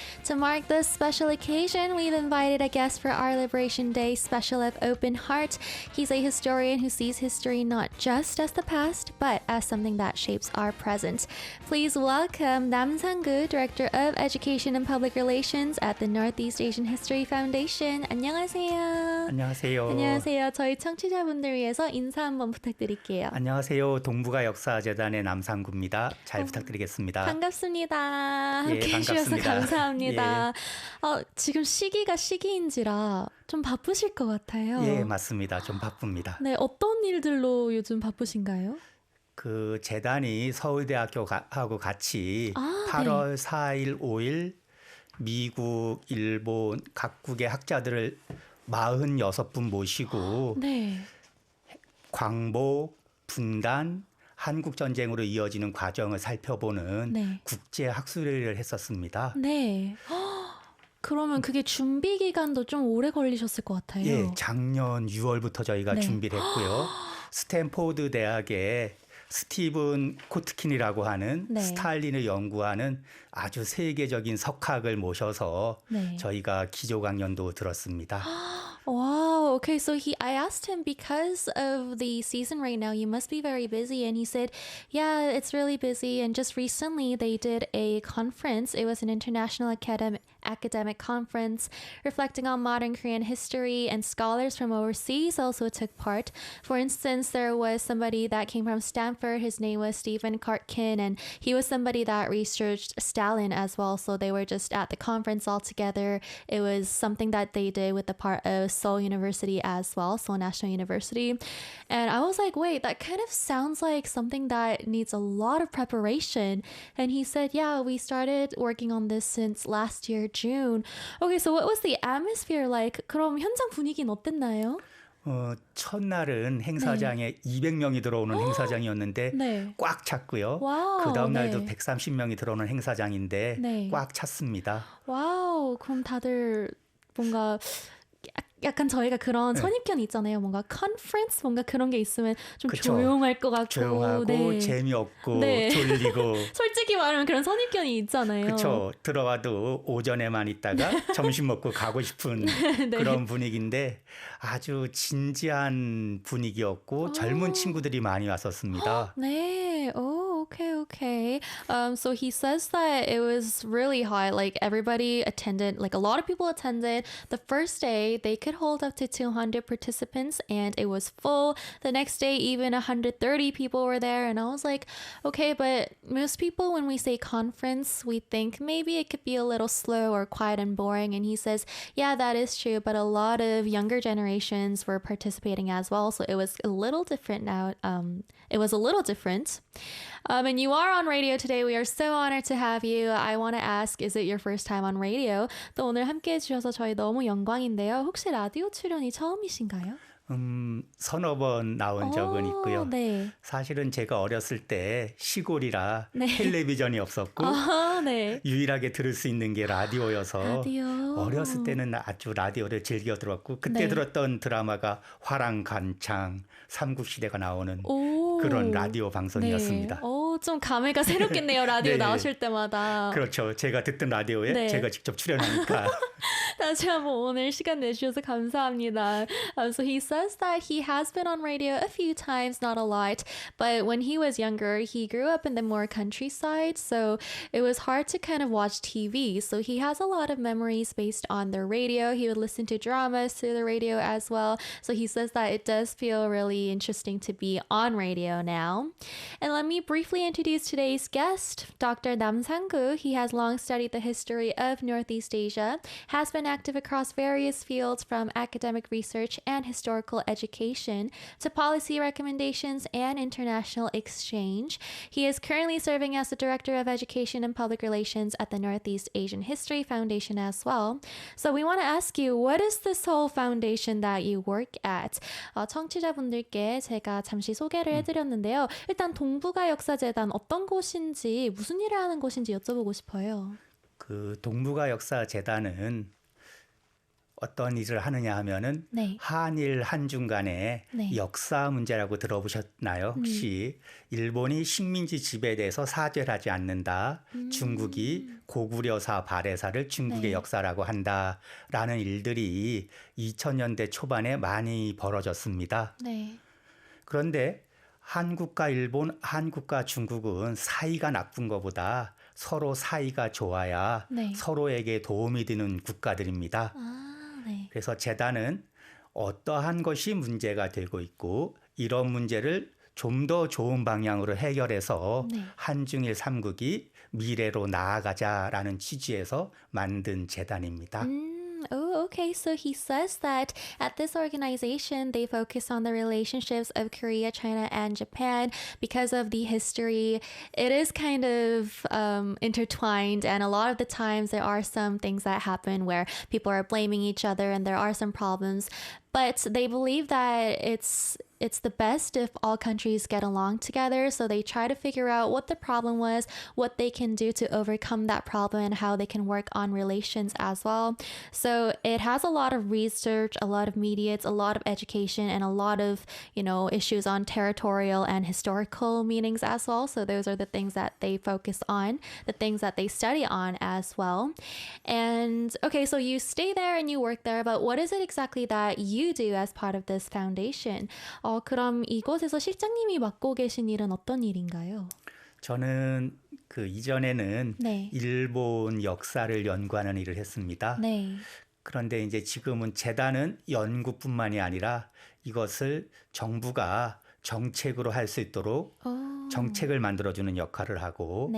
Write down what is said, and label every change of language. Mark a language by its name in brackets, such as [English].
[English] To mark this special occasion, we've invited a guest for our Liberation Day special of Open Heart. He's a historian who sees history not just as the past, but as something that shapes our present. Please welcome Nam Sang-gu, Director of Education and Public Relations at the Northeast Asian History Foundation. [Korean] 안녕하세요. 안녕하세요. 안녕하세요. 저희 청취자분들 위해서 인사 한번 부탁드릴게요. 안녕하세요. 동북아 역사재단의 남상구입니다. 잘 부탁드리겠습니다. 반갑습니다. 예, 함께해 주셔서 반갑습니다. 감사합니다. 지금 시기가 시기인지라 좀 바쁘실 것 같아요. 예, 맞습니다. 좀 바쁩니다. 네, 어떤 일들로 요즘 바쁘신가요? 그 재단이 서울대학교하고 같이 아, 8월 4일, 5일 미국, 일본 각국의 학자들을 46분 모시고 네. 광복, 분단, 한국전쟁으로 이어지는 과정을 살펴보는 네. 국제학술회의를 했었습니다. 네. 그러면 그게 준비 기간도 좀 오래 걸리셨을 것 같아요. 예, 작년 6월부터 저희가 네. 준비를 했고요. 스탠포드 대학의 스티븐 코트킨이라고 하는 네. 스탈린을 연구하는 아주 세계적인 석학을 모셔서 네. 저희가 기조 강연도 들었습니다. [English] Wow. Okay. So I asked him, because of the season right now, you must be very busy. And he said, yeah, it's really busy. And just recently they did a conference. It was an international academic conference reflecting on modern Korean history, and scholars from overseas also took part. For instance, there was somebody that came from Stanford. His name was Stephen Kartkin, and he was somebody that researched Stalin as well. So they were just at the conference all together. It was something that they did with the part of Seoul University as well, Seoul National University. And I was like, wait, that kind of sounds like something that needs a lot of preparation. And he said, yeah, we started working on this since last year, June. Okay, so what was the atmosphere like? [Korean] 그럼 현장 분위기는 어땠나요? 첫날은 행사장에 200명이 들어오는 행사장이었는데 네. 꽉 찼고요. 와우, 그 다음 날도 네. 130명이 들어오는 행사장인데 네. 꽉 찼습니다. 와우, 그럼 다들 뭔가 약간 저희가 그런 네. 선입견이 있잖아요. 뭔가 컨퍼런스 뭔가 그런 게 있으면 좀 그쵸. 조용할 것 같고, 조용하고 네. 재미없고 네. 졸리고 솔직히 말하면 그런 선입견이 있잖아요. 그렇죠. 들어와도 오전에만 있다가 점심 먹고 가고 싶은 네. 그런 분위기인데 아주 진지한 분위기였고 젊은 친구들이 많이 왔었습니다. [English] 네. Oh, okay. So he says that it was really hot. Like everybody attended, like a lot of people attended. The first day they could hold up to 200 participants and it was full. The next day even 130 people were there, and I was like, okay, but most people when we say conference, we think maybe it could be a little slow or quiet and boring. And he says, yeah, that is true, but a lot of younger generations were participating as well. So it was a little different now. It was a little different. And you are on radio today. We are so honored to have you. I want to ask, is it your first time on radio? [Korean] 또 오늘 함께해 주셔서 저희 너무 영광인데요. 혹시 라디오 출연이 처음이신가요? 서너 번 나온 적은 있고요. 네. 사실은 제가 어렸을 때 시골이라 네. 텔레비전이 없었고 네. 유일하게 들을 수 있는 게 라디오여서 라디오. 어렸을 때는 아주 라디오를 즐겨 들었고 그때 네. 들었던 드라마가 화랑간창, 삼국시대가 나오는 오. 그런 라디오 방송이었습니다. 네. 좀 감회가 새롭겠네요. 라디오 네. 나오실 때마다. 그렇죠. 제가 듣던 라디오에 네. 제가 직접 출연하니까. 다시 한번 오늘 시간 내주셔서 감사합니다. [English] So he says that he has been on radio a few times, not a lot, but when he was younger, he grew up in the more countryside, so it was hard to kind of watch TV. So he has a lot of memories based on the radio. He would listen to dramas through the radio as well. So he says that it does feel really interesting to be on radio now. And let me briefly introduce today's guest, Dr. Nam Sang-gu. He has long studied the history of Northeast Asia, has been been active across various fields from academic research and historical education to policy recommendations and international exchange. He is currently serving as the Director of Education and Public Relations at the Northeast Asian History Foundation as well. So we want to ask you, what is this whole foundation that you work at? [Korean] 청취자분들께 제가 잠시 소개를 해드렸는데요. 일단 동북아 역사재단 어떤 곳인지 무슨 일을 하는 곳인지 여쭤보고 싶어요. 그 동북아 역사 재단은 어떤 일을 하느냐 하면은 네. 한일 한중 간의 네. 역사 문제라고 들어보셨나요? 혹시 일본이 식민지 지배에 대해서 사죄를 하지 않는다. 중국이 고구려사 발해사를 중국의 역사라고 한다라는 일들이 2000년대 초반에 많이 벌어졌습니다. 네. 그런데 한국과 일본, 한국과 중국은 사이가 나쁜 것보다 서로 사이가 좋아야 네. 서로에게 도움이 되는 국가들입니다. 네. 그래서 재단은 어떠한 것이 문제가 되고 있고 이런 문제를 좀 더 좋은 방향으로 해결해서 네. 한중일 삼국이 미래로 나아가자라는 취지에서 만든 재단입니다. [English] Oh, okay. So he says that at this organization, they focus on the relationships of Korea, China, and Japan because of the history. It is kind of intertwined, and a lot of the times there are some things that happen where people are blaming each other, and there are some problems. But they believe that it's the best if all countries get along together. So they try to figure out what the problem was, what they can do to overcome that problem, and how they can work on relations as well. So it has a lot of research, a lot of media, a lot of education, and a lot of, issues on territorial and historical meanings as well. So those are the things that they focus on, the things that they study on as well. And okay, so you stay there and you work there, but what is it exactly that you do as part of this foundation? [Korean] 그럼 이곳에서 실장님이 맡고 계신 일은 어떤 일인가요? 저는 그 이전에는 네. 일본 역사를 연구하는 일을 했습니다. 네. 그런데 이제 지금은 재단은 연구뿐만이 아니라 이것을 정부가 정책으로 할 수 있도록 정책을 만들어주는 역할을 하고